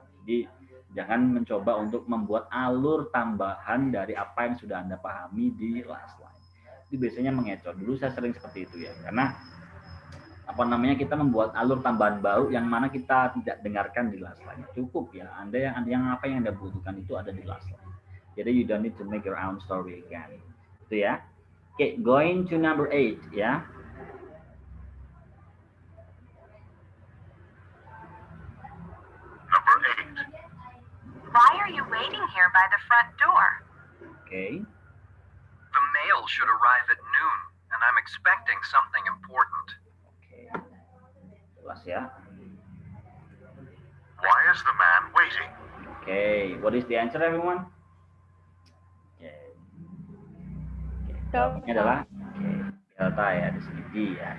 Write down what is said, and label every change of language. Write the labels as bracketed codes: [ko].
[id] Jadi jangan mencoba untuk membuat alur tambahan dari apa yang sudah Anda pahami di last line. Itu biasanya mengecoh. Dulu saya sering seperti itu ya, karena kita membuat alur tambahan baru yang mana kita tidak dengarkan di last line. Cukup ya, Anda yang apa yang Anda butuhkan itu ada di last line. [en] Jadi you don't need to make your own story again. [id] Itu ya. [en] Oke, going to number 8 ya. Number 8. Why are you waiting here by the front door? Oke. The mail should arrive at noon, and I'm expecting something important. [id] Jelas ya. [en] Why is the man waiting? Okay, what is the answer everyone? [id] Jawabannya adalah delta ya, di sini D ya.